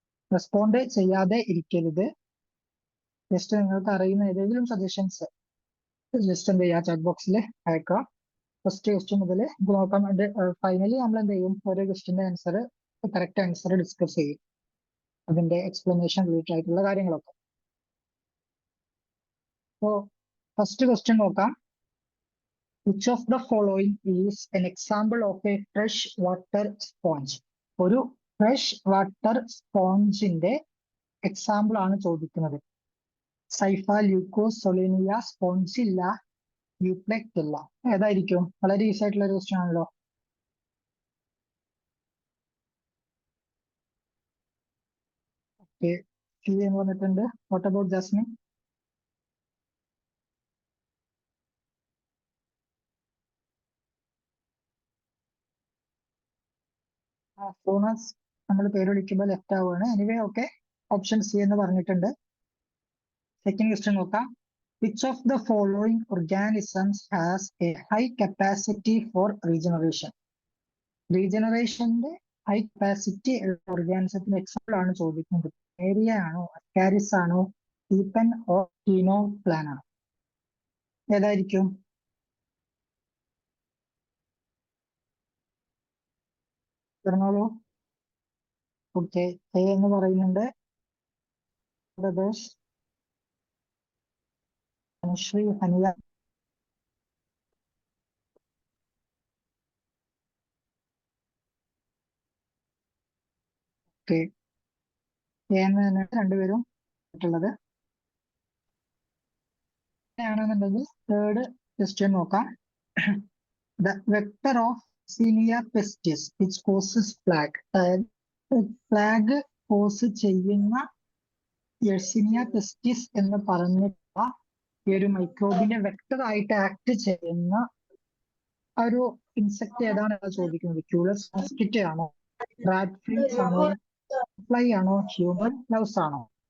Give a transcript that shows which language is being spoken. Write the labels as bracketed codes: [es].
[ml] Respond ചെയ്യാതെ ഇരിക്കരുത്. Just നിങ്ങൾക്ക് അറിയുന്ന ഏതെങ്കിലും സജഷൻസ് ജസ്റ്റ് എന്ത് ചെയ്യുക, ചാറ്റ് ബോക്സിൽ അയക്കാം. ഫസ്റ്റ് ക്വസ്റ്റ്യൻ മുതൽ നോക്കാം. ഫൈനലി നമ്മൾ എന്ത് ചെയ്യും, ഓരോ ക്വസ്റ്റ്യന്റെ ആൻസർ, കറക്റ്റ് ആൻസർ ഡിസ്കസ് ചെയ്യും, അതിന്റെ എക്സ്പ്ലനേഷൻ റിലേറ്റഡ് ആയിട്ടുള്ള കാര്യങ്ങളൊക്കെ. സോ ഫസ്റ്റ് ക്വസ്റ്റ്യൻ നോക്കാം. [en] Which of the following is an example of a fresh water sponge? [ml] ഒരു ഫ്രഷ് വാട്ടർ സ്പോഞ്ചിന്റെ എക്സാമ്പിൾ ആണ് ചോദിക്കുന്നത്. സൈഫ, ല്യൂക്കോസ്, സൊളേനിയ, സ്പോഞ്ചില്ല, യൂപ്ലെക്റ്റില്ല. ഏതായിരിക്കും? വളരെ ഈസി ആയിട്ടുള്ള ഒരു ക്വസ്റ്റ്യൻ ആണല്ലോ. ഓക്കെ, സി എന്ന് പറഞ്ഞിട്ടുണ്ട്. [en] what about [ml] Jasmine? ഫോണസ് നമ്മൾ പേര് വിളിക്കുമ്പോൾ ലെഫ്റ്റ് ആവുകയാണ്. എനിവേ ഓക്കെ, ഓപ്ഷൻ സി എന്ന് പറഞ്ഞിട്ടുണ്ട്. സെക്കൻഡ് ക്വസ്റ്റ്യൻ നോക്കാം. [en] Which of the following organisms has a high capacity for regeneration? [ml] റീജനറേഷന്റെ high capacity ഓർഗാനിസത്തിന്റെ example ആണ് ചോദിക്കുന്നത്. ഏരിയ ആണോ, അസ്കാരിസ് ആണോ, ഈപ്പൻ ഓർ ടീനോ പ്ലാൻ ആണോ? ഏതായിരിക്കും? പറഞ്ഞോളൂ. ഓക്കെ, എ എന്ന് പറയുന്നുണ്ട്. Brothers Anusree, Haniya. Okay, A എന്ന് തന്നെ രണ്ടുപേരും ുള്ളത്. ആണെന്നുണ്ടെങ്കിൽ തേർഡ് ക്വസ്റ്റ്യൻ നോക്കാം. [en] The vector of Yersinia pestis which causes plague. [ml] Plague cos ചെയ്യുന്ന യെർസിനിയ പെസ്റ്റിസ് എന്ന് പറഞ്ഞിട്ടുള്ള ഈ ഒരു മൈക്രോബിന്റെ വെക്ടർ ആയിട്ട് ആക്ട് ചെയ്യുന്ന ഒരു ഇൻസെക്ട് ഏതാണ് ചോദിക്കുന്നത്. ക്യൂലസ് മോസ്കിറ്റോ ആണോ, റാറ്റ് ഫ്ലീസ് ആണോ, ഫ്ലൈ ആണോ, ഹ്യൂമൻ ലവ്സ് ആണോ?